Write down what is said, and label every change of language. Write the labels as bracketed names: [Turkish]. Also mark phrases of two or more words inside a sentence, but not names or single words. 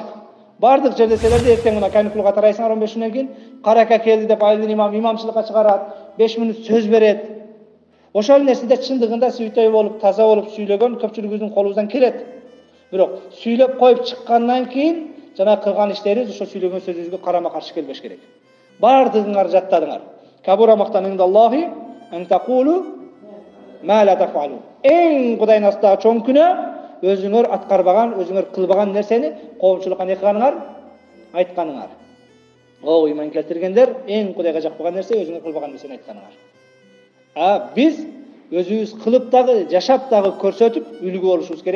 [Kyrgyz] Бардык жерде силерде эртең мына каникулга тарайсыңар 15 күндөн кийин, карака келди деп айылдын имамчылыкка чыгарат, 5 мүнөт сөз берет. Ошол нерседе чындыгында сүйтэй болуп, таза болуп сүйлөгөн көпчүлүгүбүздүн колубуздан келет. Бирок сүйлөп коюп чыккандан кийин жана кылган иштерибиз ошо сүйлөгөн сөзүбүзгө карама каршы келбеш керек. Бардыгыңар жаттадыңар. [Arabic] كبر مقتا عند الله أن تقولوا ما لا تفعلون. [Kyrgyz] Эң Кудайдын астындагы чоң күнөө өзүңөр аткарбаган, өзүңөр кылбаган нерсени коомчулукка не кылганыңар? Айтканыңар. О, ыйман келтиргендер, эң Кудайга жакпаган нерсе өзүңөр кылбаган нерсени айтканыңар. Биз өзүбүз кылып дагы, жашап дагы көрсөтүп үлгү болушубуз керек.